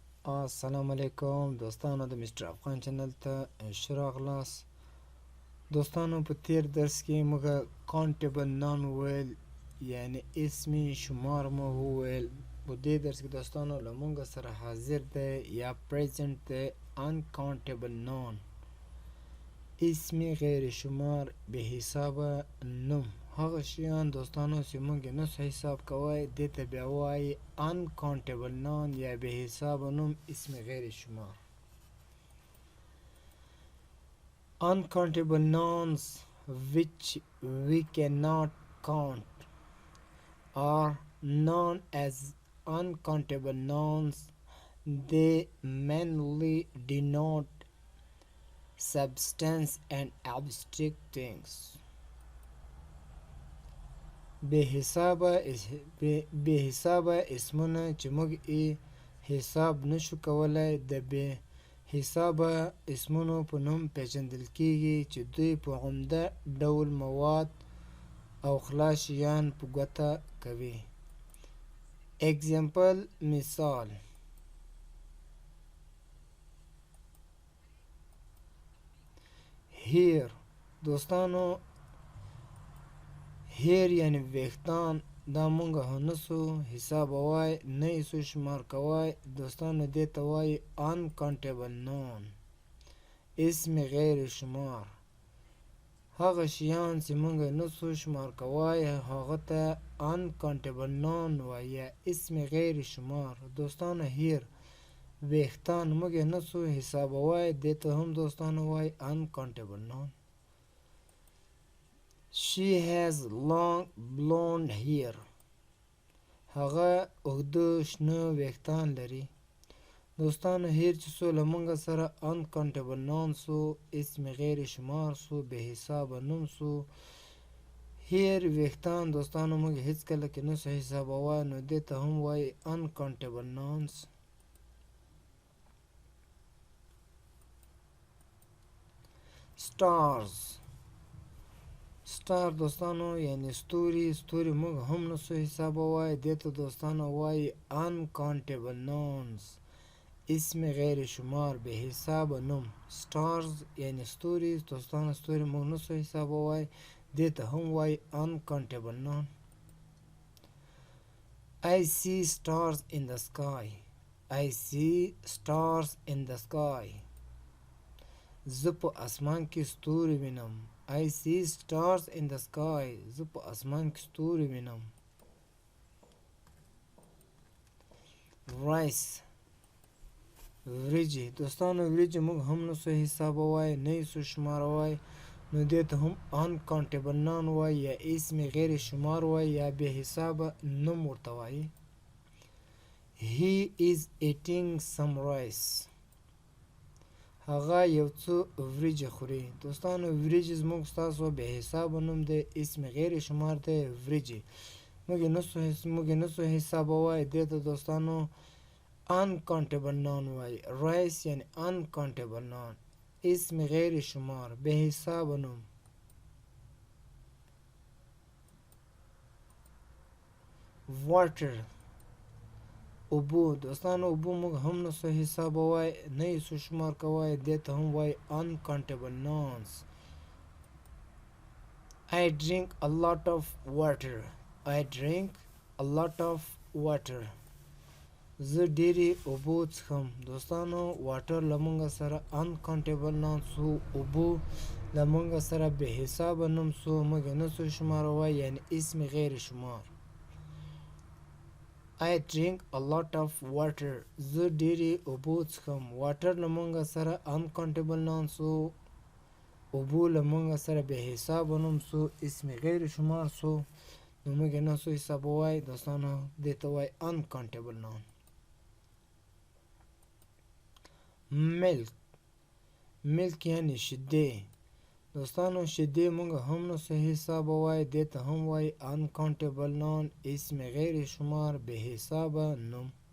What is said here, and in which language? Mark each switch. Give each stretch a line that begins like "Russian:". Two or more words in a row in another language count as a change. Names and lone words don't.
Pashto: السلام علیکم دوستانو د مستر افغان چینل ته ښه راغلاست. دوستانو په تیر درس کې موږ
English: countable noun
Pashto: وویل، یعنی اسمي شمار مو وویل. په دې درس کې دوستانو له موږ سره حاضر دی یا پریزنټ دی
English: uncountable noun،
Pashto: اسمي غیر شمار به حسابه نوم. هغه شیان دوستانو چې موږ یې نسو حساب کوی دې ته بیا وایي
English: uncountable noun
Pashto: یا به حسابه نوم اسم غیر شمار.
English: Uncountable nouns which we cannot count are known as uncountable nouns. They mainly denote substance and abstract things.
Pashto: بے حسابه اسمونه چې موږ یې حساب نشو کولای د بے حسابه اسمونو په نوم پیژندل کیږي چې دوی په عمده ډول مواد او خلاص شیان په ګوته کوي. اگزامپل مثال: هیر. دوستانو هیر یعنی ویښتان، دا مونږ نسو حسابوای، نه یې سو شمار کوای. دوستانو دې ته وایي
English: uncountable noun،
Pashto: اسم غیر شمار. هغه شیان چې مونږ نسو شمار کوای هغه ته
English: uncountable noun
Pashto: وایي یا اسم غیر شمار. دوستانو هیر ویښتان مونږ نسو حسابوای، دې ته هم دوستانو وایي
English: uncountable noun. She has long blonde hair.
Pashto: هغه اوږده شنه ویښتان لري. دوستانو هیر چې سو له موږ سره
English: uncountable noun
Pashto: سو، اسم غیر شمار سو، بې حسابه نوم سو. هیر ویښتان دوستانو موږ هیڅکله کې نسو حسابوای، نو دې ته هم وایي
English: uncountable nouns. stars.
Pashto: ستار دوستانو یعنی ستوري. ستوري موږ هم نسو حسابوای، دې ته دوستانو وایي
English: uncountable nouns،
Pashto: اسم غیر شمار، بې حسابه نوم. stars یعنی ستوري. دوستانو ستوري موږ نسو حسابوای، دې ته هم وایي
English: uncountable noun. I see stars in the sky. I see stars in the sky.
Pashto: زه په اسمان کې ستوري وینم.
English: I see stars in the sky.
Pashto: زه په اسمان کې ستوري وینم. rice وریجې. دوستانو وریجې موږ هم نسو حسابوای، نه یې سو شماروای، نو دې ته هم
English: uncountable noun
Pashto: وایي یا اسم غیر شمار وایي یا بې حسابه نوم ورته وایي.
English: He is eating some rice.
Pashto: هغه یو څه وریجې خوري. دوستانو وریجې زموږ ستاسو بې حسابه نوم دی، اسم غیر شمار دی وریجې. موږ یې نسو حسابوای، دې ته دوستانو
English: uncountable noun
Pashto: وایي. rice یعنی
English: uncountable noun،
Pashto: اسم غیر شمار، بې حسابه نوم. water اوبو. دوستانو اوبو موږ هم نسو حسابوای، نه یې سو شمار کوای، دې ته هم وایي
English: uncountable nouns. I drink a lot of water. I drink a lot of water.
Pashto: زه ډېرې اوبو څښم. دوستانو واټر له موږ سره
English: uncountable noun
Pashto: سو، اوبو له موږ سره بې حسابه نوم سو، موږ یې نسو شماروای یعنی اسم غیر شمار.
English: I drink a lot of water.
Pashto: زه ډېرې اوبو څښم. واټر له موږ سره
English: uncountable noun
Pashto: سو، اوبو له موږ سره بې حسابه نوم سو، اسم غیر شمار سو، نو موږ یې نسو حسابوای. دوستانو دې ته وایي
English: uncountable noun. milk.
Pashto: milk یعنی شیدې. دوستانو شیدې موږ هم نسو حسابوای، دې ته هم وایي
English: uncountable noun،
Pashto: اسم غیر شمار، بې حسابه نوم.